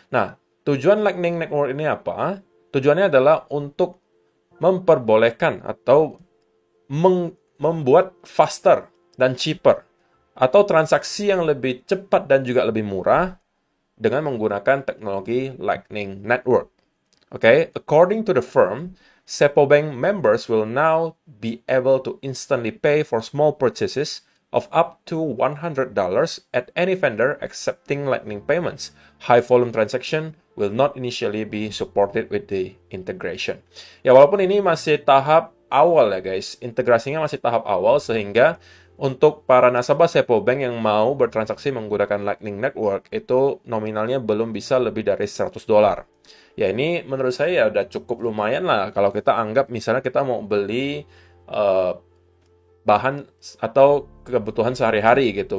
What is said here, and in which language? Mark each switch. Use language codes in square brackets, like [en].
[id] Nah, tujuan Lightning Network ini apa? Tujuannya adalah untuk memperbolehkan atau membuat [en] faster [id] dan [en] cheaper [id] atau transaksi yang lebih cepat dan juga lebih murah dengan menggunakan teknologi Lightning Network. [en] Okay, according to the firm, Sapo Bank members will now be able to instantly pay for small purchases of up to $100 at any vendor accepting Lightning payments. High volume transaction will not initially be supported with the integration. [id] Ya, walaupun ini masih tahap awal ya, guys. Integrasinya masih tahap awal sehingga Untuk para nasabah Sepo Bank yang mau bertransaksi menggunakan Lightning Network, itu nominalnya belum bisa lebih dari $100. Ya ini menurut saya ya udah cukup lumayan lah kalau kita anggap misalnya kita mau beli eh, bahan atau kebutuhan sehari-hari gitu.